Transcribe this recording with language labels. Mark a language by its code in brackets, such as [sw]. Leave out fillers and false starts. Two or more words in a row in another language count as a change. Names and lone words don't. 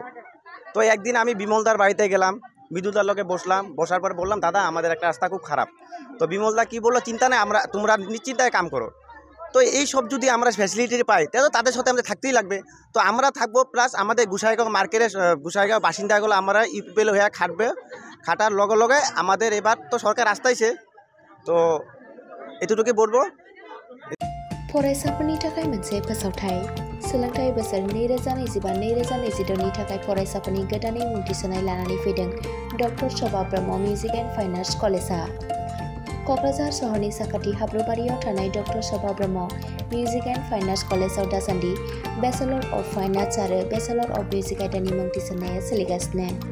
[bn] তো একদিন আমি বিমলদার বাড়িতে গেলাম বিদ্যুতার লগে বসলাম বসার পর বললাম দাদা আমাদের একটা রাস্তা খুব খারাপ তো বিমলদা কি বললো চিন্তা নেই তোমরা নিশ্চিন্তায় কাম করো। তো এই সব যদি আমরা ফ্যাসিলিটি পাই তাহলে তাদের সাথে আমাদের থাকতেই লাগবে তো আমরা থাকবো প্লাস আমাদের গুসাইগাঁও মার্কেটের গুসাইগাঁও বাসিন্দাগুলো আমরা ইউপিপিএল হয়ে খাটার লগে লগে আমাদের এবার তো সরকার আসতেইছে তো এতটুকুই বলবো। [brx] फरायसाफोरनि थाखाय मोनसे फोसावथाय सोलोंथाइ बोसोर 2025-2026 नि थाखाय फरायसाफोरनि गोदानै मुं थिसननाय लानानै फैदों डक्टर शोभा ब्रह्म मिउजिक एन्ड फाइन आर्ट्स कलेजआ। क'क्राझार सहरनि साखाथि हाब्रुबारियाव थानाय डक्टर शोभा ब्रह्म मिउजिक एन्ड फाइन आर्ट्स कलेजआव दासान्दि बेचेलर अफ फाइन आर्ट्स आरो बेचेलर अफ मिउजिक आयदानि मुं थिसननाया सोलिगासिनो।